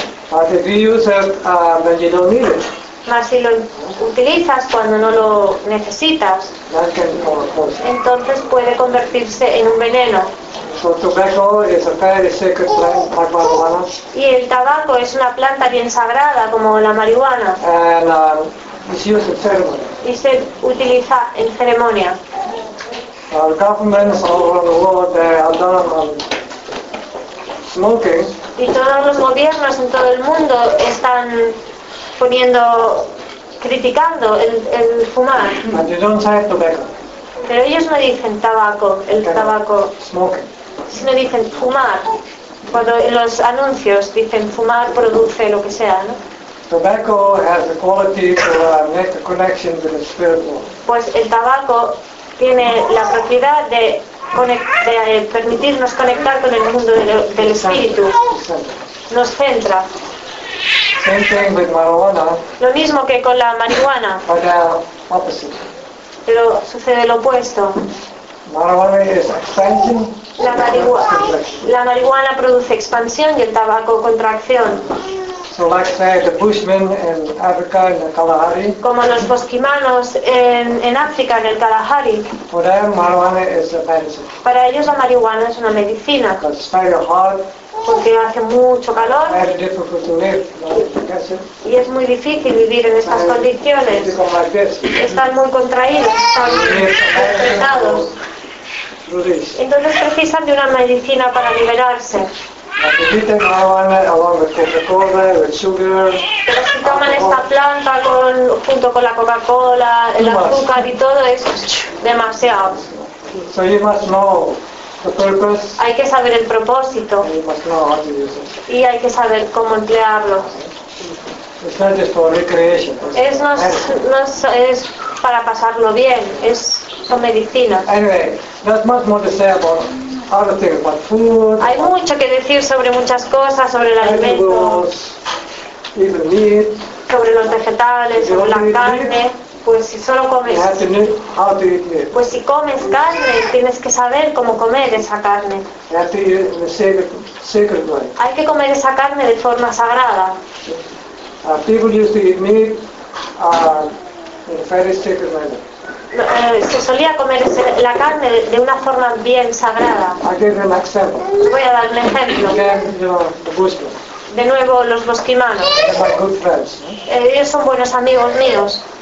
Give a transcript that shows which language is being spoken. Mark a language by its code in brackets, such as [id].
[en] But if you use it, then you don't need it. [es] Mas si lo utilizas cuando no lo necesitas, entonces puede convertirse en un veneno. [en] So tobacco is a very sacred plant, like marijuana. [es] Y el tabaco es una planta bien sagrada como la marihuana. [en] And it's used in ceremony. [es] Y se utiliza en ceremonia. [en] Governments all over the world, they are done on smoking. [es] Y todos los gobiernos en todo el mundo están poniendo, criticando el fumar. [en] And you don't say tobacco. [es] Pero ellos no dicen tabaco, el tabaco. [en] Smoking. [es] Sino dicen fumar. Cuando los anuncios dicen fumar produce lo que sea, ¿no? [en] Tobacco has the quality to make the connection with the spirit world. [es] Pues el tabaco tiene la propiedad de permitirnos conectar con el mundo del espíritu. Nos centra. [en] Same thing with marijuana. [es] Lo mismo que con la marihuana. [en] But opposite. [es] Pero sucede lo opuesto. [en] Marijuana is expansion. [es] La marihuana produce expansión y el tabaco contracción. [en] So like say the Bushmen in Africa in the Kalahari. [es] Como los bosquimanos en África en el Kalahari. [en] For them, marijuana is a medicine. [es] Para ellos la marihuana es una medicina. [en] Because it's very hot. [es] Porque hace mucho calor. [en] Very difficult to live. [es] Y es muy difícil vivir en estas condiciones. [en] Like [es] están muy contraídos, están apretados. Entonces precisan de una medicina para liberarse. Pero si toman esta planta junto con la Coca-Cola, el azúcar y todo, es demasiado. [en] So you must know the purpose. [es] Hay que saber el propósito. [en] And you must know how to use it. [es] Y hay que saber cómo emplearlo. [en] It's not just for recreation. [es] Es nos es para pasarlo bien. Es con medicina. [en] Anyway, there's much more to say about other things, about food. [es] Hay mucho que decir sobre muchas cosas, sobre el alimento, [en] even meat, [es] sobre los vegetales, sobre la carne. [en] Meat, [es] pues si solo comes, [en] you have to eat, how to eat meat. [es] Pues si comes carne, tienes que saber cómo comer esa carne. [en] You have to eat in a sacred way. [es] Hay que comer esa carne de forma sagrada. [en] People used to eat meat in a very sacred way. [es] Se solía comer la carne de una forma bien sagrada. Voy a dar un ejemplo. De nuevo, los bosquimanos. Ellos son buenos amigos míos.